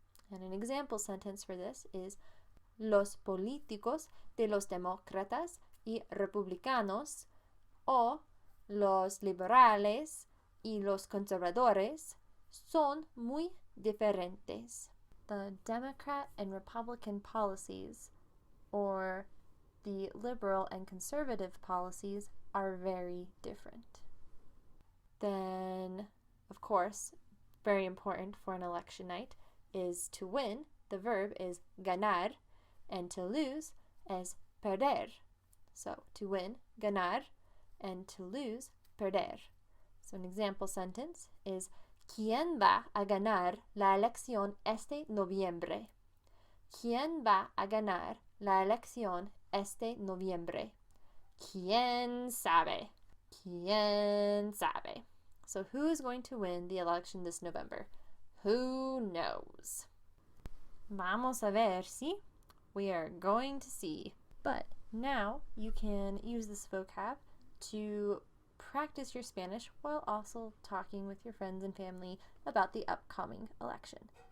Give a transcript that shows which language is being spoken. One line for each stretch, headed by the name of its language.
English: And an example sentence for this is
Spanish: los políticos de los demócratas y republicanos o los liberales y los conservadores son muy diferentes.
English: The Democrat and Republican policies, or the liberal and conservative policies, are very different. Then, of course, very important for an election night is to win. The verb is ganar, and to lose is perder. So, to win, ganar, and to lose, perder. So, an example sentence is
Spanish: ¿Quién va a ganar la elección este noviembre? ¿Quién va a ganar la elección este noviembre? ¿Quién sabe? ¿Quién sabe?
English: So who's going to win the election this November? Who knows?
Spanish: Vamos a ver, ¿sí?
English: We are going to see. But now you can use this vocab to practice your Spanish while also talking with your friends and family about the upcoming election.